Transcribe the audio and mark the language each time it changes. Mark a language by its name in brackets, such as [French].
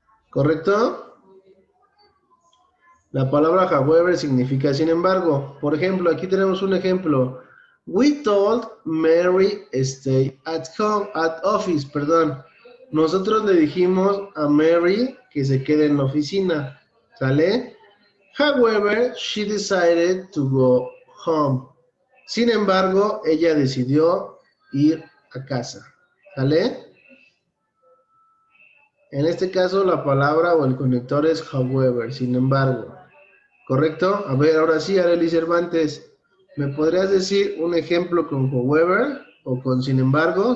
[Spanish] ¿Correcto? La palabra however significa sin embargo. Por ejemplo, aquí tenemos un ejemplo. [English] We told Mary stay at home, at office, [Spanish] perdón. Nosotros le dijimos a Mary que se quede en la oficina. ¿Sale? [English] However, she decided to go home. [Spanish] Sin embargo, ella decidió ir a casa. ¿Sale? En este caso, la palabra o el conector es however, sin embargo. ¿Correcto? A ver, ahora sí, Arely Cervantes, ¿me podrías decir un ejemplo con however o con sin embargo?